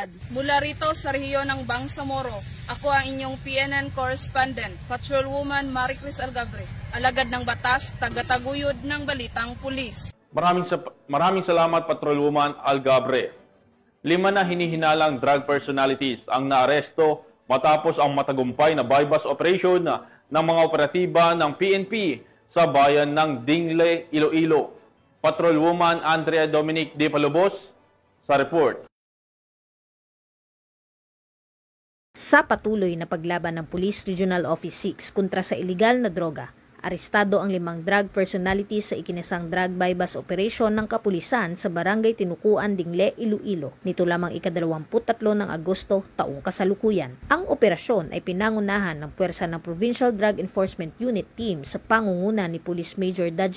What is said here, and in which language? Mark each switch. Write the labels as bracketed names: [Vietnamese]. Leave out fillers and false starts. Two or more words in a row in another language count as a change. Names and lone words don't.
[Filipino] Mula rito sa rehiyon ng Bangsamoro, ako ang inyong PNN correspondent, Patrolwoman Maricris Algabre, alagad ng batas, tagataguyod ng balitang pulis. Maraming salamat, Patrolwoman Algabre. 5 na hinihinalang [English] drug personalities [Filipino] ang naaresto matapos ang matagumpay na [English] buy-bust operation [Filipino] ng mga operatiba ng PNP sa bayan ng Dingle, Iloilo. Patrolwoman Andrea Dominic De Palobos sa report. Sa patuloy na paglaban ng Police Regional Office 6 kontra sa iligal na droga, arestado ang 5 [English] drug personalities [Filipino] sa ikinasang [English] drug buy-bust operation [Filipino] ng kapulisan sa Barangay Tinukuan, Dingle, Iloilo. Nito lamang ika-23 ng Agosto taong kasalukuyan. Ang operasyon ay pinangunahan ng puwersa ng Provincial Drug Enforcement Unit Team sa pangunguna ni Police Major Daje